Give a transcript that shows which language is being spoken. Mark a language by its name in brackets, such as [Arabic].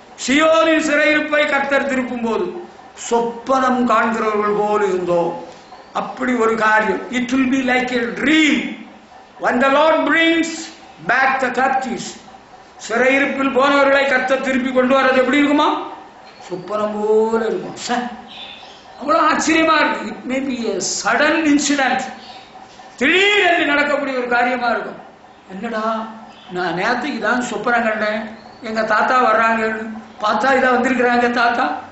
[Tamil] சியோனின் சிறையிருப்பை கர்த்தர் திருப்பும் போது சொப்பனம் காண்கிறவர்கள் போல் இருந்தோம். அப்படி ஒரு காரியம். [English] It will be like a dream when the Lord brings back the captives. [Tamil] சிறையிருப்பில் போனவர்களை கர்த்தர் திருப்பி கொண்டு வரது எப்படி இருக்குமா? சொப்பனம் போல இருக்கும். அவ்வளவு ஆச்சரியமா இருக்கு. [English] It may be a sudden incident. [Tamil] திடீரென்று நடக்கக்கூடிய ஒரு காரியமா இருக்கும். என்னடா, நான் நேரத்துக்கு தான் சொப்பனம் கண்டேன், எங்க தாத்தா வர்றாங்கன்னு பார்த்தா இதான் வந்திருக்கிறாங்க தாத்தா.